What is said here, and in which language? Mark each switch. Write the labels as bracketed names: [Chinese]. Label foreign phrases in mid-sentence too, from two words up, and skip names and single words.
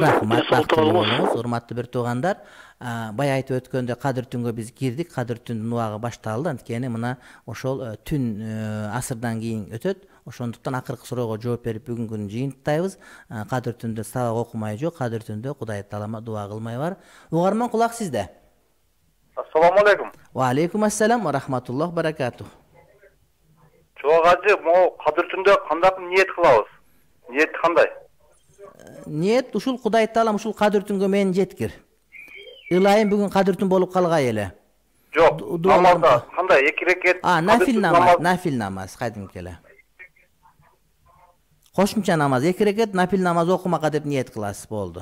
[Kyrgyz] Рахмат, урматтуу бир туугандар. Бая айтып өткөндө кадыр түнгө биз кирдик, кадыр түндүн убагы башталды. Анткени мына ошол түн асырдан кийин өтөт. Ошондуктан акыркы суроого жооп берип бүгүнкү жыйынтыктайбыз. Кадыр түндө сабак окумай жок, кадыр түндө Кудай таалама дуа кылмай бар. Угарман, кулак сизде. [Arabic] السلام عليكم. وعليكم السلام ورحمة الله وبركاته. [Kyrgyz] Чоң ажы, могу кадыр түндө кандай ниет кылабыз? Ниет кандай? Ниет ушул Кудай таалам ушул кадыр түнгө мени жеткир. Ылайым бүгүн кадыр түн болуп калгай эле. Жок, намазда кандай 2 рекет? Нафил намаз кадимки эле. Кошумча намаз 2 рекет нафил намаз окумакка деп ниет кыласыз, болду.